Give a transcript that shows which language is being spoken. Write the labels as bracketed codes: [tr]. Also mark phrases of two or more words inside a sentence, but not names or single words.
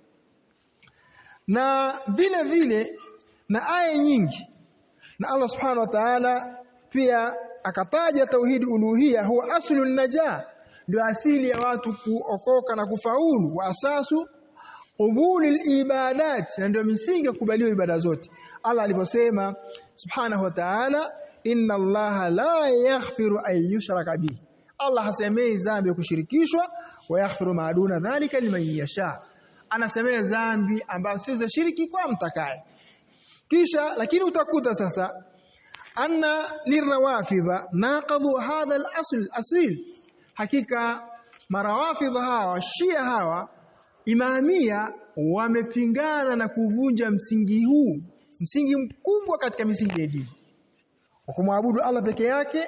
[sw] Na vile vile na aya nyingi na Allah [ar] سبحانه وتعالى [sw] pia akataja [ar] توحيد الألوهية هو أصل النجاة, [sw] ndio asili ya watu kuokoka na kufaulu, [ar] وأساس قبول العبادات, [sw] na ndio misingi ya kubaliwa ibada zote. Allah aliposema [ar] سبحانه وتعالى, إن الله لا يغفر أن يشرك به, [sw] Allah hasemei dhambi ya kushirikishwa, [ar] ويغفر ما دون ذلك لمن يشاء, [sw] anasemea dhambi ambazo si za shiriki kwa mtakaye. Kisha lakini utakuta sasa [ar] أن الروافض نقضوا هذا الأصل الأصيل, [sw] hakika marawafidha hawa Shia hawa imamia wamepingana na kuvunja msingi huu, msingi mkubwa katika misingi ya dini, kumwabudu Allah peke yake.